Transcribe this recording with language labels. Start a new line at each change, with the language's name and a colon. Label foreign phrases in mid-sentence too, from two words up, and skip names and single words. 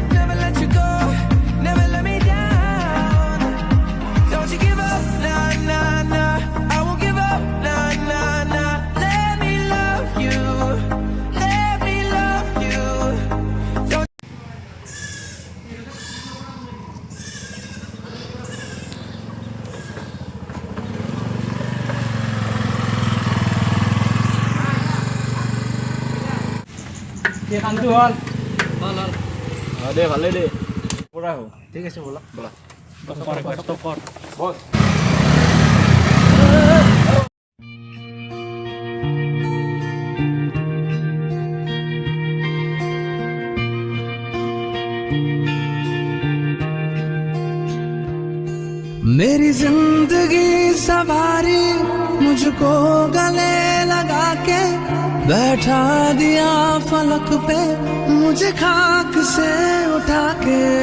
English: Never let you go, never let me down. Don't you give up, nah, nah, nah. I won't give up, nah, nah, nah. Let me love you, let me love you. Don't
Assamese: কামটো হ'ল দে ভালেই দে পৰা হ'ল ঠিক আছে ব'লা বছ
Hindi: मेरी जिंदगी सवारी मुझको गले लगा के बैठा दिया फलक पे मुझे खाक से उठा के